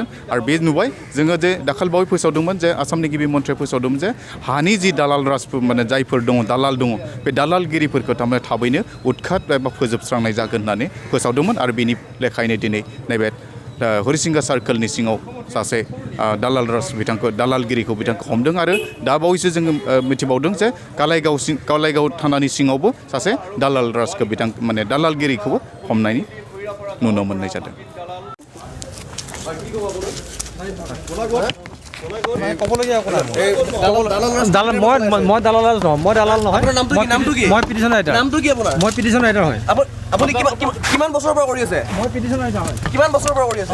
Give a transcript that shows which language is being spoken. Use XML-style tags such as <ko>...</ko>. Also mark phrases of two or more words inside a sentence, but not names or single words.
<brx>आरो बे नुबाय जोङो जे दाखालबावै फोसावदोंमोन जे आसामनि गिबि मन्थ्रिया फोसावदोंमोन जे हानि जि दालाल राजफोर जायफोर दङ दालाल दङ बे दालालगिरिफोरखौ थाबैनो उৎखात एबा फोजोबस्रांनाय जागोन होननानै फोसावदोंमोन आरो बेनि लेखायैनो दिनै नैबे हरिसिंगा सार्कोलनि सिङाव सासे दालालगिरिखौ बिथांखौ हमदों आरो दा बावैसो जोङो मिथिबावदों जे कालाइगाव थानानि सिङावबो सासे दालाल राजखौ दालालगिरिखौबो हमनाय नुनो मोननाय जादों।</brx> <as>মই দালাল নহয় মই</as> <en>petition writer.</en> <as>নামটো কি আপোনাৰ? মই</as> <en>petition writer</en> <as>হয়। আপুনি কিমান বছৰৰ পৰা কৰি আছে? মই</as> <en>petition writer</en> <as>হয়। কিমান বছৰৰ পৰা কৰি আছে?</as>